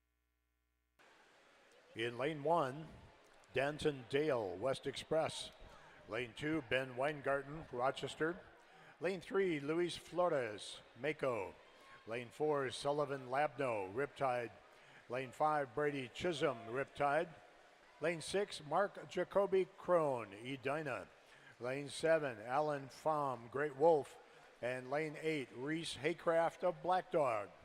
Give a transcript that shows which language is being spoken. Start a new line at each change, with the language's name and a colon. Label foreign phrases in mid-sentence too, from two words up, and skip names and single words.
English: In lane 1, Danton Dale, West Express. Lane 2, Ben Weingarten, Rochester. Lane 3, Luis Flores, Mako. Lane 4, Sullivan Labno, Riptide. Lane 5, Brady Chisholm, Riptide. Lane 6, Mark Jacoby Crone, Edina. Lane 7, Alan Pham, Great Wolf. And lane 8, Reese Haycraft of Black Dog.